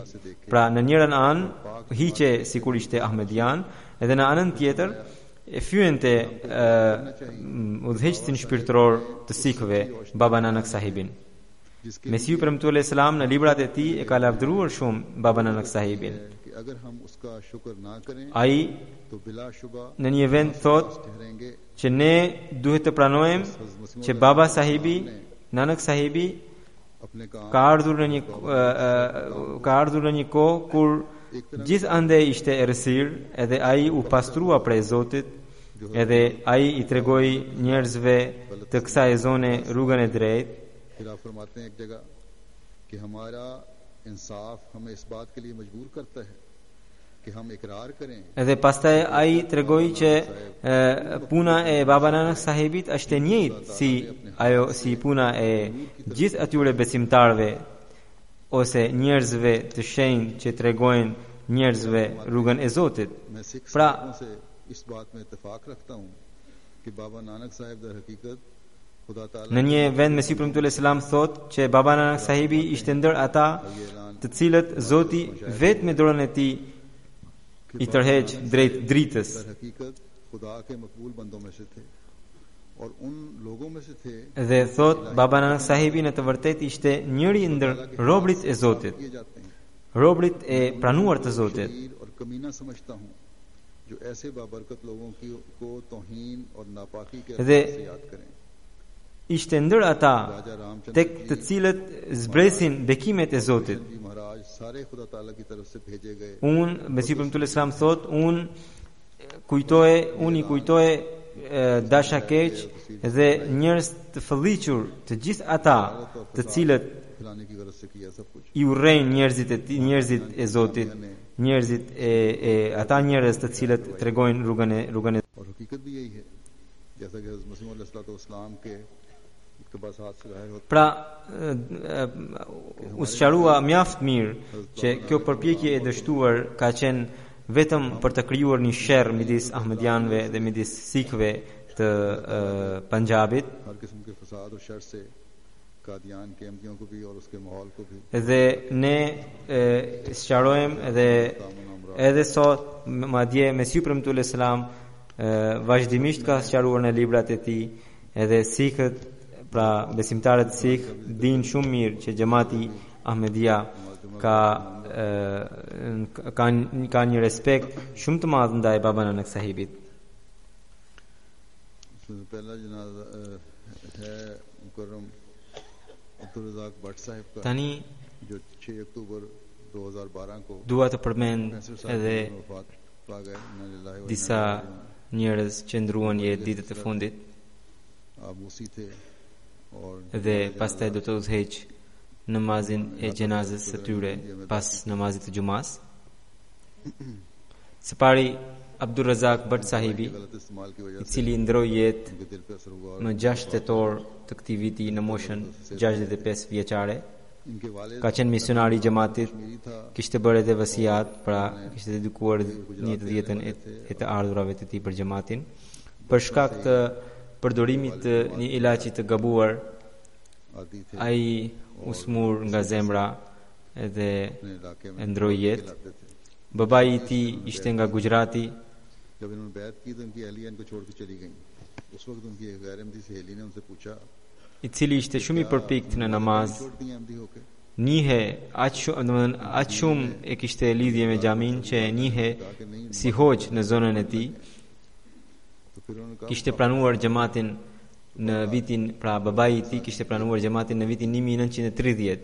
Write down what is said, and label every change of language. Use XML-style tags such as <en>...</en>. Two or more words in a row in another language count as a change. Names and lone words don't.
<sq>Pra në njërin anë hiqe sikur ishte Ahmedian, edhe në anën tjetër e fyente udhëheqësin shpirtëror të sikëve, Baba Nanak sahibin. Mesiu premtuar Islam në librat e tij e ka lavdëruar shumë Baba Nanak sahibin.</sq> <ur>کہ اگر ہم اس کا شکر نہ کریں</ur> <sq>Ai</sq> <ur>تو بلاشبہ</ur> <sq>në një vend thot</sq> <ur>ठहरेंगे</ur> <sq>që ne duhet të pranojmë që Baba sahibi, Nanak sahibi</sq> <ur>اپنے کام</ur> <sq>ka ardhur në një kohë kur gjithë ande ishte errësirë, edhe ai u pastrua prej Zotit, edhe ai i tregoi njerëzve të kësaj zone rrugën e drejtë.</sq> <ur>پھر آپ فرماتے ہیں ایک جگہ کہ ہمارا انصاف ہمیں اس بات کے لیے مجبور کرتا ہے کہ ہم اقرار کریں</ur> <sq>Edhe pastaj ai tregoi që puna e Baba Nanak sahibit është e njëjtë si puna e gjithë atyre besimtarëve ose njerëzve të shenjtë që tregojnë njerëzve rrugën e Zotit.</sq> <ur>میں سکھ</ur> <sq>Pra</sq> <ur>صاحبوں سے اس بات میں اتفاق رکھتا ہوں کہ بابا نانک صاحب در حقیقت خدا تعالیٰ</ur> <sq>në një vend Mesiu premtuar Islam thot që Baba Nanak sahibi ishte ndër ata të cilët Zoti vetë me dorën e tij i tërheq drejt dritës.</sq> <ur>در حقیقت خدا کے مقبول بندوں میں سے تھے اور ان لوگوں میں سے تھے</ur> <sq>Dhe thot Baba Nanak sahibi në të vërtetë ishte njëri ndër robrit e Zotit,</sq> <ur>کیے جاتے ہیں</ur> <sq>robrit e pranuar të Zotit.</sq> <ur>شریر اور کمینہ سمجھتا ہوں جو ایسے بابرکت لوگوں کی کو توہین اور ناپاکی کے</ur> <sq>Dhe</sq> <ur>الفاظ سے یاد کریں</ur> <sq>ishte ndër ata</sq> <ur>राजा रामचंद्र</ur> <sq>tek të cilët zbresin bekimet e Zotit.</sq> <ur>جی مہاراج سارے خدا تعالیٰ کی طرف سے بھیجے گئے</ur> <sq>Unë, Mesiu premtuar Islam thot, unë i kujtoje dashakeq dhe njerëz të fëlliqur, të gjithë ata të cilët</sq> <ur>کھلانے کی غرض سے کیا سب کچھ</ur> <sq>i urrejnë njerëzit e Zotit, njerëzit ata njerëz të cilët tregojnë rrugën e</sq> <ur>اور حقیقت بھی یہی ہے جیسا کہ حضرت مسیح موعود علیہ السلام کے اقتباسات سے ظاہر ہوتا</ur> <sq>Pra, u sqarua mjaft mirë që kjo përpjekje e dështuar ka qenë vetëm për të krijuar një sherr midis Ahmedianëve dhe midis sikëve të Punjabit.</sq> <ur>ہے ہر قسم کے فساد اور شر سے قادیان کے احمدیوں کو بھی اور اس کے ماحول کو بھی</ur> <sq>Dhe ne sqarojmë edhe sot madje Mesiu premtuar Islam vazhdimisht ka sqaruar në librat e tij, edhe sikët, pra besimtarët sikh dinë shumë mirë që xhamati Ahmedia ka një respekt shumë të madh ndaj Baba Nanak sahibit.</sq> <ur>اس میں پہلا جنازہ ہے مکرم عبدالرزاق بھٹ صاحب کا</ur> <sq>Tani</sq> <ur>جو 6 اکتوبر 2012 کو</ur> <sq>dua të përmend</sq> <ur>65 سال</ur> <sq>edhe</sq> <ur>میں وفات پا گئے</ur> <ar>إنا لله وإنا</ar> <sq>disa njerëz që ndruan jetë ditët e fundit,</sq> <ur>آپ موصی تھے اور</ur> <sq>dhe pastaj do të udhëheq namazin e gjenazës së tyre pas namazit të xumas. Së pari Abdur Razak Bhatt sahibi, I cili ndroi jetë në 6 tetor të këtij viti në moshën 65 vjeçare. Ka qenë misionari I xhamatit, kishte bërë edhe vasiat, pra kishte dedikuar një të dhjetën e të ardhurave të tij për xhamatin. Për shkak të përdorimit të një ilaçi të gabuar, ai u smur nga zemra edhe e ndroi jetë. Babai I tij ishte nga Gujarati.</sq> <ur>جب انہوں نے بیعت کی تو ان کی اہلیہ ان کو چھوڑ کے چلی گئی۔ اس وقت ان کی ایک غیر احمدی سہیلی نے ان سے پوچھا,</ur> <sq>I cili ishte shumë I përpikt në namaz, njihe aq shumë e kishte lidhje me xhamin që e njihe si hoxh në zonën e tij. Kishte pranuar xhamatin në vitin, pra babai I tij kishte pranuar xhamatin në vitin 1930.</sq>